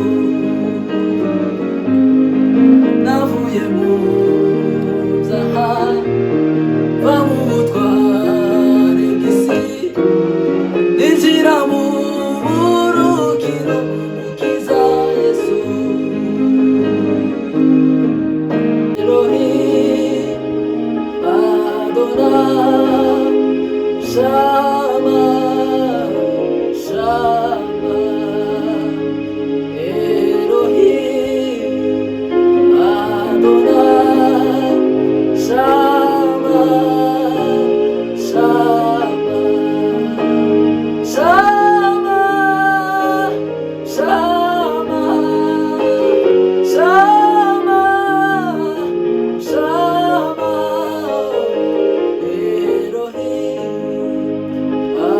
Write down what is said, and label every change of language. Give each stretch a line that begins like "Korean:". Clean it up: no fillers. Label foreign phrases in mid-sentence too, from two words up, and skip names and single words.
Kinyarwanda: navuye mu byaha mva mu butware bw'isi ninjira mu buruhukiro bw'umukiza Yesu
Hebrew: אלוהים אדוני שמע שמע אלוהים אדוני שמע שמע שמע שמע שמע שמע אלוהים